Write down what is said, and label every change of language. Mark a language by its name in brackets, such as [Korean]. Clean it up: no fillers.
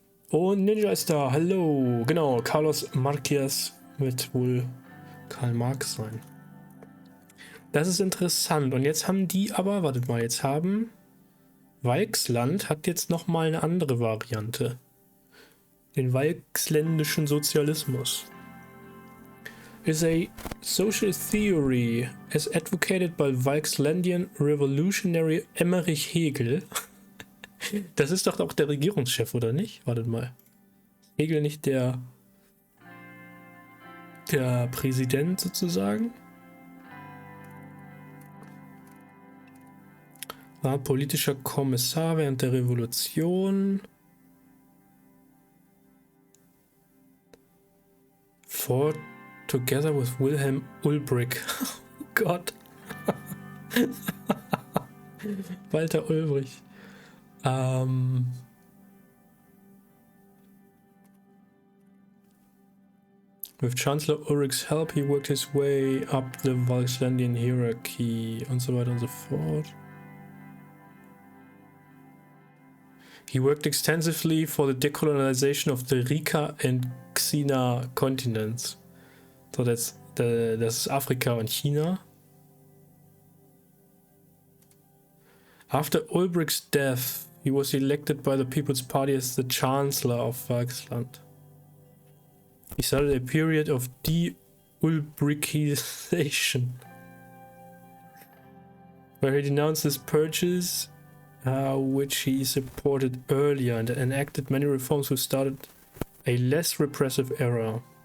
[German] Und Ninja ist da, hallo, genau, Carlos Marquez wird wohl Karl Marx sein. Das ist interessant. Und jetzt haben die aber, wartet mal, jetzt haben Walksland hat jetzt nochmal eine andere Variante. Den walksländischen Sozialismus. [English] Is a social theory as advocated by Walkslandian revolutionary Emmerich Hegel. [German] Das ist doch auch der Regierungschef, oder nicht? Wartet mal. Hegel nicht der Präsident sozusagen? War politischer Kommissar während der Revolution. [English] Fought together with Wilhelm Ulbricht. [German] Oh Gott. Walter Ulbricht. [English] With Chancellor Ulrich's help, he worked his way up the Walkslandian hierarchy [German] und so weiter und so fort. [English] He worked extensively for the decolonization of the Rika and Xina continents. [German] So das ist Afrika und China. [English] After Ulbricht's death, he was elected by the People's Party as the Chancellor of Volksland. He started a period of de-Ulbrichization, where he denounced his purges, which he supported earlier, and enacted many reforms which started a less repressive era.